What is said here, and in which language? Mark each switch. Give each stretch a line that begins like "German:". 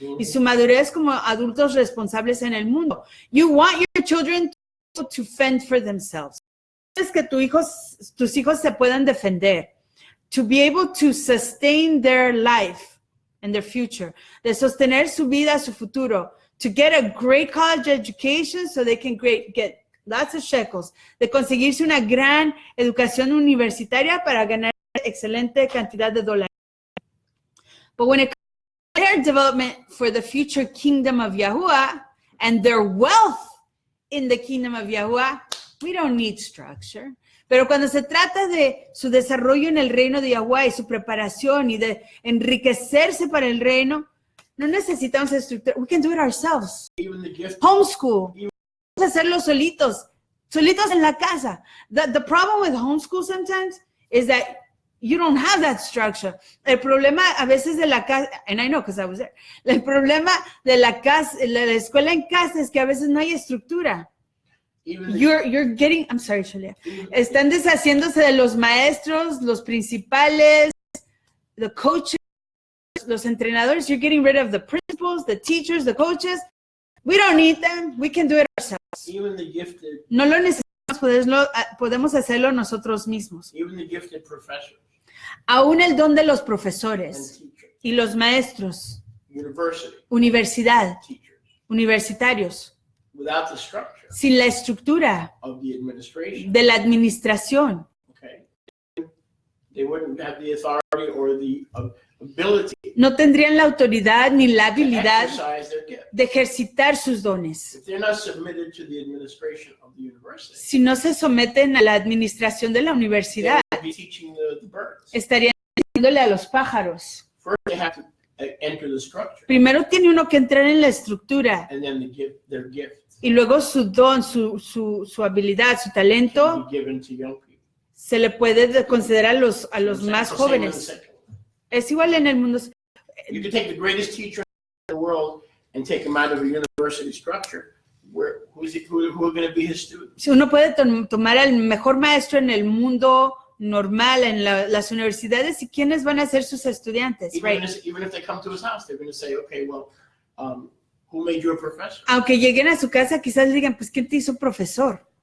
Spanish: Y su madurez como adultos responsables en el mundo.
English: You want your children to fend for themselves.
Spanish: Es que tus hijos se puedan defender.
English: To be able to sustain their life and their future.
Spanish: De sostener su vida, su futuro.
English: To get a great college education so they can get lots of shekels.
Spanish: De conseguirse una gran educación universitaria para ganar excelente cantidad de dólares.
English: But when it comes to their development for the future kingdom of Yahuwah and their wealth in the kingdom of Yahuwah, we don't need structure.
Spanish: Pero cuando se trata de su desarrollo en el reino de Yahuwah y su preparación y de enriquecerse para el reino, no necesitamos estructura.
English: We can do it ourselves. Even the gift. Homeschool.
Spanish: Vamos a hacerlo solitos en la casa.
English: The problem with homeschool sometimes is that you don't have that structure.
Spanish: El problema a veces de la casa,
English: and I know because I was there,
Spanish: el problema de la casa, la escuela en casa es que a veces no hay estructura.
English: You're getting, I'm sorry, Shalia.
Spanish: Están deshaciéndose de los maestros, los principales,
English: the coaches,
Spanish: los entrenadores.
English: You're getting rid of the principals, the teachers, the coaches. We don't need them. We can do it ourselves. Even the gifted.
Spanish: No lo necesitamos, podemos hacerlo nosotros mismos.
English: Even the gifted professors.
Spanish: Aún el don de los profesores y los maestros, universidad, universitarios,
English: without the structure
Spanish: sin la estructura
English: of the administration,
Spanish: de la administración,
English: okay, they wouldn't have the authority or the ability
Spanish: no tendrían la autoridad ni la habilidad
English: to exercise their gift.
Spanish: de ejercitar sus dones.
English: If they're not submitted to the administration of the university,
Spanish: Si no se someten a la administración de la universidad,
English: they would be teaching the birds.
Spanish: estarían enseñándole a los pájaros.
English: First, they have to enter the structure,
Spanish: Primero tiene uno que entrar en la estructura
English: and then their gift
Spanish: y luego su don, su habilidad, su talento
English: can be given to young people.
Spanish: se le puede conceder a los más
English: Same in the
Spanish: jóvenes.
English: secular.
Spanish: Es igual en el mundo.
English: You can take the greatest teacher in the world and take him out of a university structure. Who are going to be his students?
Spanish: Si uno puede tomar al mejor maestro en el mundo normal, en las universidades, ¿y quiénes van a ser sus estudiantes?
English: Even Right? if they come to his house, they're going to say, okay, well, who made you a professor?
Spanish: Aunque lleguen a su casa, quizás digan, pues, ¿quién te hizo profesor?